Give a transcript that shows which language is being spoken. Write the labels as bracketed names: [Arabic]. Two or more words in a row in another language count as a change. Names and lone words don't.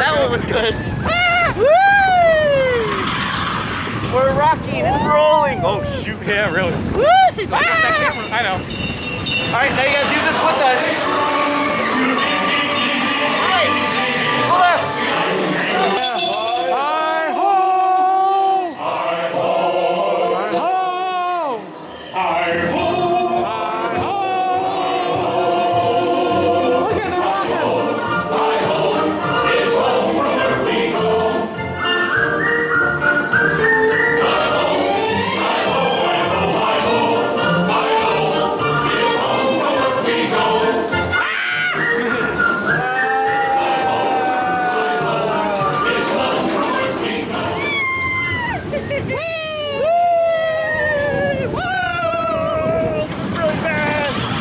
[English] That go. one was good. We're rocking and rolling. Oh shoot. Yeah, really. I know. Alright, now you gotta do this with us. Alright, left. Hi-ho! Hi-ho! Hi-ho! Hi-ho! Look at them walking! It's home from where we go. Hi-ho! Hi-ho! Hi-ho! Hi-ho! It's home from where we go. It's home from where we go. Really bad.